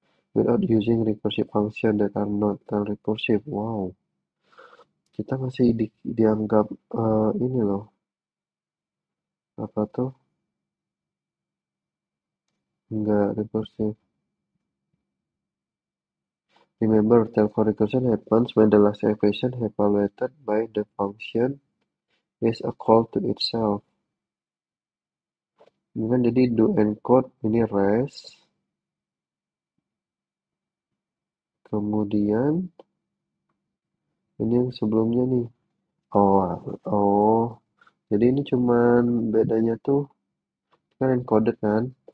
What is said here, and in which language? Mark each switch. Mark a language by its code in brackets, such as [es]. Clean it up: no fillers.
[en] Without using recursive function that are not tail recursive. [id] Wow, kita masih dianggap ini loh, apa tuh, nggak recursive. [en] Remember, tail call recursion happens when the last equation evaluated by the function is a call to itself. [id] Ini kan jadi do encode ini res, kemudian ini yang sebelumnya nih. Oh, jadi ini cuman bedanya tuh kan encoded kan.